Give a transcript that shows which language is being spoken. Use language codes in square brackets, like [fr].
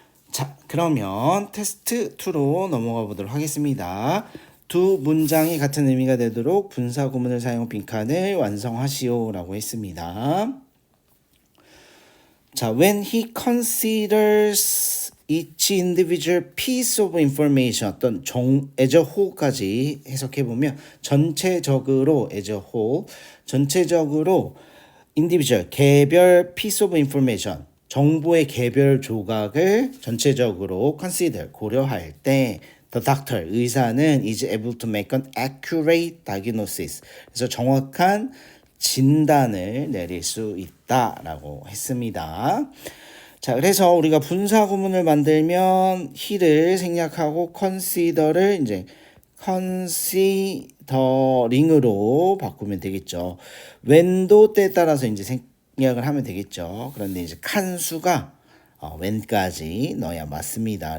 [ko] 자, 그러면 테스트 2로 넘어가 보도록 하겠습니다. 두 문장이 같은 의미가 되도록 분사 구문을 사용 빈칸을 완성하시오 라고 했습니다. [en] 자, when he considers each individual piece of information 어떤 as a whole까지 [ko] 해석해보면 전체적으로 [en] as a whole 전체적으로 individual 개별 piece of information [ko] 정보의 개별 조각을 전체적으로 [en] consider 고려할 때 the doctor 의사는 is able to make an accurate diagnosis [ko] 그래서 정확한 진단을 내릴 수 있다라고 했습니다. 자, 그래서 우리가 분사 구문을 만들면 he를 생략하고 consider를 이제 considering으로 바꾸면 되겠죠. when도 때에 따라서 이제 생략을 하면 되겠죠. 그런데 이제 칸수가 when까지 넣어야 맞습니다.